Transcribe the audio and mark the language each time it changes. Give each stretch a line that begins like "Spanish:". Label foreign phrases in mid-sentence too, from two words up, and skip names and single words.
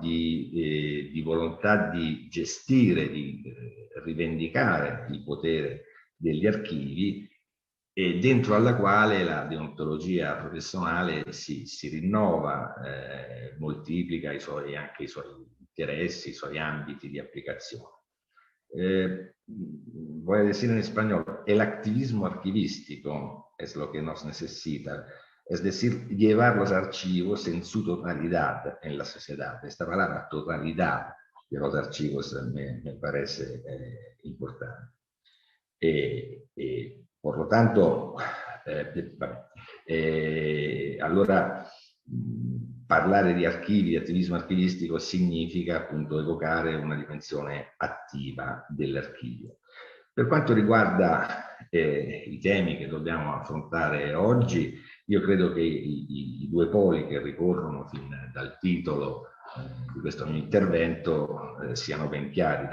Italian: di volontà di gestire, di rivendicare il potere degli archivi, e dentro alla quale la deontologia professionale si rinnova, moltiplica anche i suoi interessi, i suoi ambiti di applicazione.
Spanish: Voy a decir en español, el activismo archivístico es lo que nos necesita, es decir, llevar los archivos en su totalidad en la sociedad. Esta palabra totalidad de los archivos me parece importante. Por lo tanto,
Italian: allora parlare di archivi, di attivismo archivistico, significa appunto evocare una dimensione attiva dell'archivio. Per quanto riguarda i temi che dobbiamo affrontare oggi, io credo che i due poli che ricorrono fin dal titolo di questo mio intervento siano ben chiari.